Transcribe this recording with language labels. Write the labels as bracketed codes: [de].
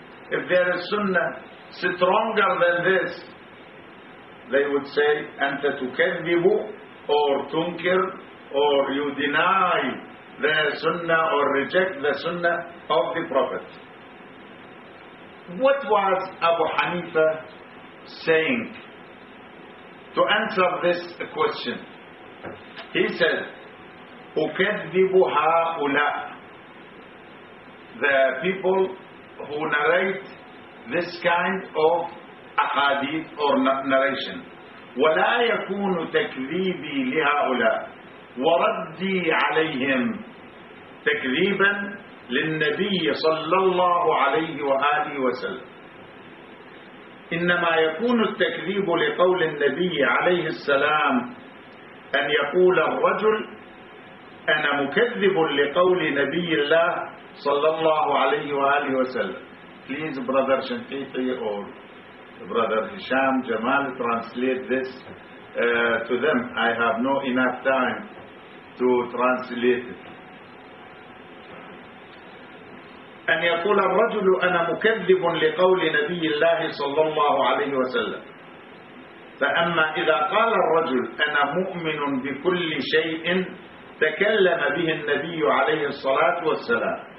[en] If there is sunnah stronger than this, they would say [ar] anta tukadhibu, [en] or tunkir, or you deny the sunnah or reject the sunnah of the Prophet. What was Abu Hanifa saying to answer this question? [ar] He said, أُكَذِّبُ هَؤُلَاء, [en] the people who narrate this kind of ahadith or narration, [ar] وَلَا يَكُونُ تَكْذِيبِي لِهَؤُلَاء وَرَدِّي عَلَيْهِمْ تَكْذِيبًا للنبي صلى الله عليه وآله وسلم. إنما يكون التكذيب لقول النبي عليه السلام أن يقول الرجل أنا مكذب لقول نبي الله صلى الله عليه وآله وسلم. [en] Please brother Shantiqi or brother Hisham Jamal translate this to them. I have no enough time to translate it. [ar] أن يقول الرجل أنا مكذب لقول نبي الله صلى الله عليه وسلم. فأما إذا قال الرجل أنا مؤمن بكل شيء تكلم به النبي عليه الصلاة والسلام,